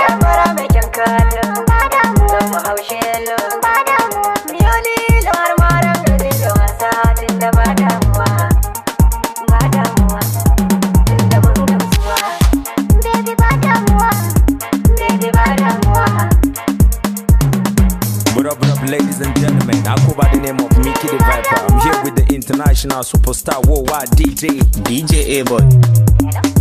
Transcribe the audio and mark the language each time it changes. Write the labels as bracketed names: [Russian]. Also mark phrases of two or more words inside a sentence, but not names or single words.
[Hausa] Yar fara mai kyan kallo. Ba damuwa. Zan mu haushe lo. Ba damuwa. Miyo lilo har ma ran gaji da wasa tun da ba damuwa. Ba damuwa, tunda mun gamsuwa. Baby, ba damuwa, baby, ba damuwa. [English] What up, what up, ladies and gentlemen? I go by the name of Mickey the Viper. I'm here with the international superstar worldwide D J. D J A-Boy. Hello?